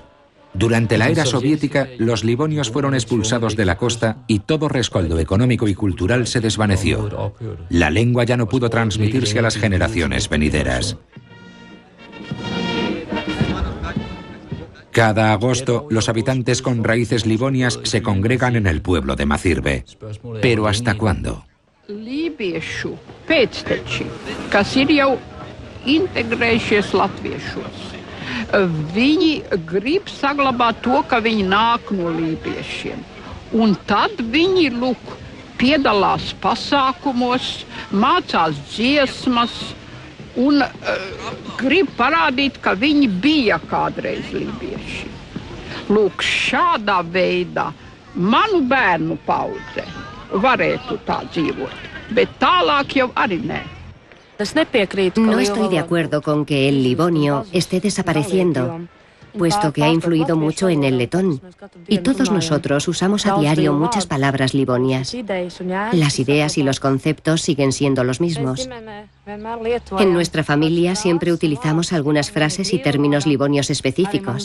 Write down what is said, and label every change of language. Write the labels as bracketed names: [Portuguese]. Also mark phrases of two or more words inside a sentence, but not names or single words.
[Spanish] Durante la era soviética, los livonios fueron expulsados de la costa y todo rescoldo económico y cultural se desvaneció. La lengua ya no pudo transmitirse a las generaciones venideras. Cada agosto, los habitantes con raíces livonias se congregan en el pueblo de Macirbe. ¿Pero hasta cuándo? [Latvian] Lībiešu pēcteči, kas ir jau integrējušies latviešos, viņi grib saglabāt to, ka viņi nāk no lībiešiem. Un tad viņi, lūk, piedalās pasākumos, mācās dziesmas, un grib parādīt, ka viņi bija kādreiz lībieši. Lūk, šādā veidā manu bērnu paudze varētu tā dzīvot, bet tālāk jau arī nē. [Spanish] No estoy de acuerdo con que el livonio esté desapareciendo, puesto que ha influido mucho en el letón. Y todos nosotros usamos a diario muchas palabras livonias. Las ideas y los conceptos siguen siendo los mismos. En nuestra familia siempre utilizamos algunas frases y términos livonios específicos.